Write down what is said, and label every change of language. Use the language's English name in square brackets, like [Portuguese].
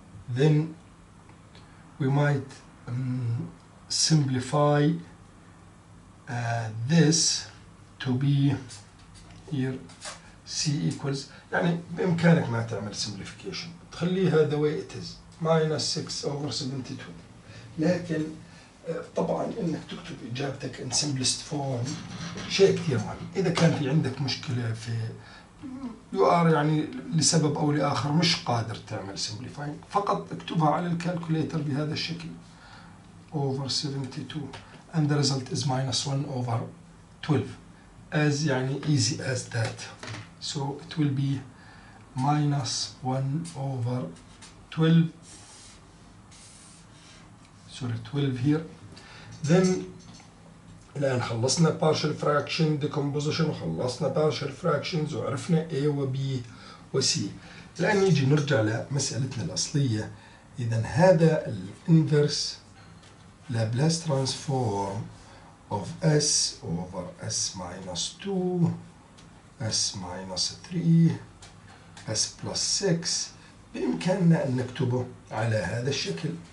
[English] Then we might simplify this to be here C equals, [Arabic] يعني بإمكانك ما تعمل simplification تخليها [English] the way it is minus 6 over 72. [Arabic] لكن طبعا انك تكتب اجابتك [English] in simplest form [Arabic] شيء كثير مهم. اذا كان في عندك مشكله في [English] you are [Arabic] يعني لسبب او لاخر مش قادر تعمل simplifying فقط اكتبها على الكالكوليتر بهذا الشكل [English] over 72 and the result is minus 1 over 12 as [Arabic] يعني [English] easy as that. So it will be minus 1 over 12. Sorry, 12 here. [Arabic] Then الآن خلصنا partial fraction decomposition وخلصنا partial fractions وعرفنا A و B و C. الآن نيجي نرجع لمسألتنا الأصلية. إذا هذا الانفرس [English] Laplace transform of S over S minus 2, S minus 3, S plus 6 [Arabic] بإمكاننا أن نكتبه على هذا الشكل.